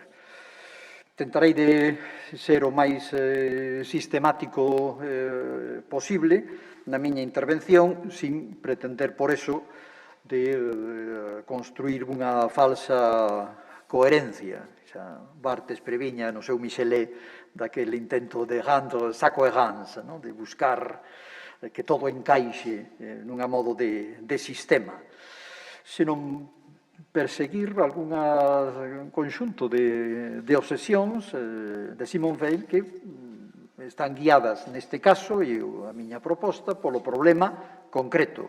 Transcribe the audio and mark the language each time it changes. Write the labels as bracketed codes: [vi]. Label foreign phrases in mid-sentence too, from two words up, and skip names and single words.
[gl] Tentarei de ser o máis sistemático posible na miña intervención, sin pretender por eso de construir unha falsa coherencia. Barthes previña no seu Michelet daquele intento de [fr] rendre sa cohérence, [gl] de buscar que todo encaixe nunha modo de sistema, senón perseguir algún conxunto de obsesións de Simone Weil que están guiadas neste caso e a miña proposta polo problema concreto.